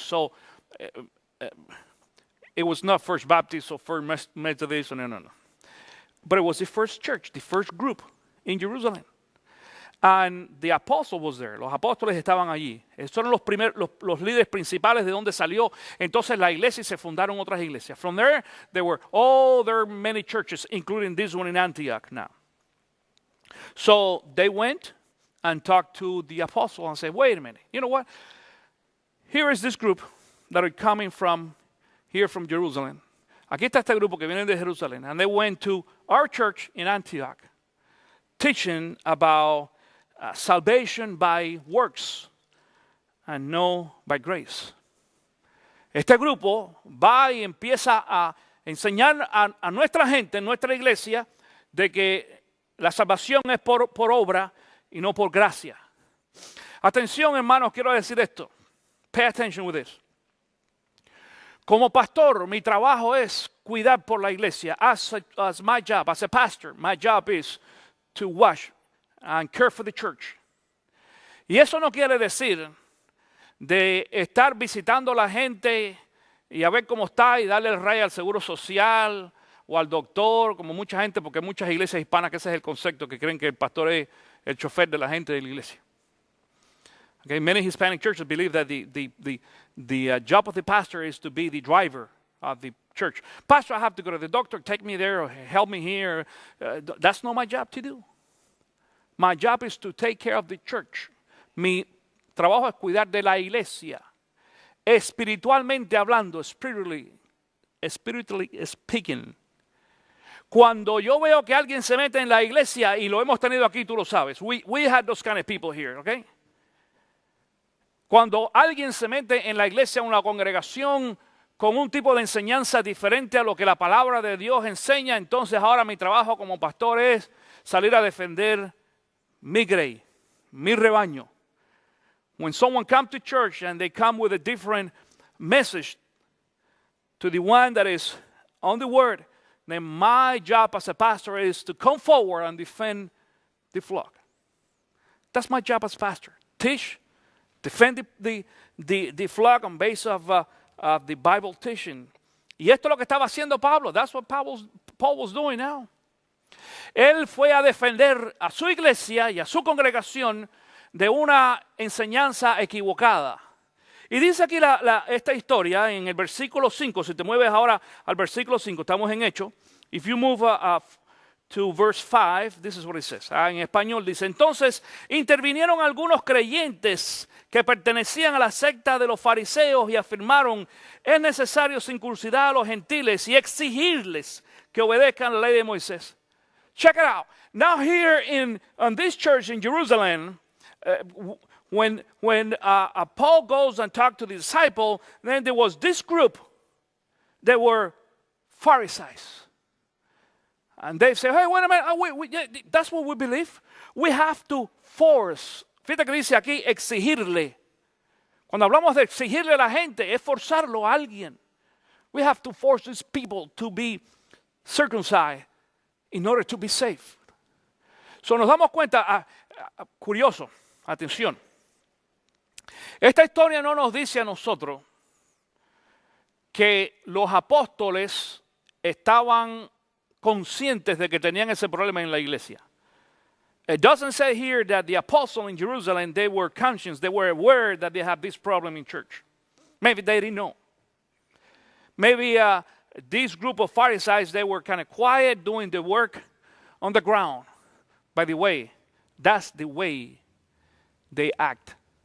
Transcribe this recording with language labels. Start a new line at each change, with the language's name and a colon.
English: So it was not First Baptist or First Methodist, no. But it was the first church, the first group in Jerusalem. And the apostle was there.
Spanish: Los apóstoles estaban allí. Esos eran los líderes principales de donde salió entonces la iglesia y se fundaron otras iglesias.
English: From there were many churches, including this one in Antioch now. So they went and talked to the apostle and said, wait a minute, you know what? Here is this group that are coming from here from Jerusalem.
Spanish: Aquí está este grupo que viene de Jerusalén.
English: And they went to our church in Antioch, teaching about salvation by works and no by grace.
Spanish: Este grupo va y empieza a enseñar a nuestra gente, en nuestra iglesia, de que la salvación es por obra y no por gracia. Atención, hermanos, quiero decir esto.
English: Pay attention with this.
Spanish: Como pastor, mi trabajo es cuidar por la iglesia.
English: As my job, as a pastor, my job is to watch and care for the church.
Spanish: Y eso no quiere decir de estar visitando a la gente y a ver cómo está y darle el ray al seguro social o al doctor, como mucha gente, porque hay muchas iglesias hispanas que ese es el concepto, que creen que el pastor es el chofer de la gente de la iglesia.
English: Okay, many Hispanic churches believe that the job of the pastor is to be the driver of the church. Pastor, I have to go to the doctor, take me there, or help me here. That's not my job to do. My job is to take care of the church.
Spanish: Mi trabajo es cuidar de la iglesia. Espiritualmente hablando,
English: spiritually speaking.
Spanish: Cuando yo veo que alguien se mete en la iglesia, y lo hemos tenido aquí, tú lo sabes.
English: We had those kind of people here, okay?
Spanish: Cuando alguien se mete en la iglesia, en una congregación, con un tipo de enseñanza diferente a lo que la palabra de Dios enseña, entonces ahora mi trabajo como pastor es salir a defender mi grey, mi rebaño.
English: When someone comes to church and they come with a different message to the one that is on the word, then my job as a pastor is to come forward and defend the flock. That's my job as pastor. Teach, defend the flock on base of the Bible teaching.
Spanish: Y esto es lo que estaba haciendo Pablo.
English: That's what Paul was doing now.
Spanish: Él fue a defender a su iglesia y a su congregación de una enseñanza equivocada. Y dice aquí esta historia en el versículo 5. Si te mueves ahora al versículo 5, estamos en Hechos.
English: If you move to verse 5, this is what it says.
Spanish: En español dice, entonces intervinieron algunos creyentes que pertenecían a la secta de los fariseos y afirmaron, es necesario circuncidar a los gentiles y exigirles que obedezcan la ley de Moisés.
English: Check it out. Now here in this church in Jerusalem, when Paul goes and talks to the disciple, then there was this group that were Pharisees. And they say, hey, wait a minute, that's what we believe. We have to force.
Spanish: Fíjate que dice aquí, exigirle. Cuando hablamos de exigirle a la gente, es forzarlo a alguien.
English: We have to force these people to be circumcised in order to be saved.
Spanish: So nos damos cuenta, curioso, atención. Esta historia no nos dice a nosotros que los apóstoles estaban conscientes de que tenían ese problema en la iglesia.
English: It doesn't say here that the apostles in Jerusalem, they were conscious, they were aware that they have this problem in church. Maybe they didn't know. Maybe this group of Pharisees, they were kind of quiet doing the work on the ground. By the way, that's the way they act.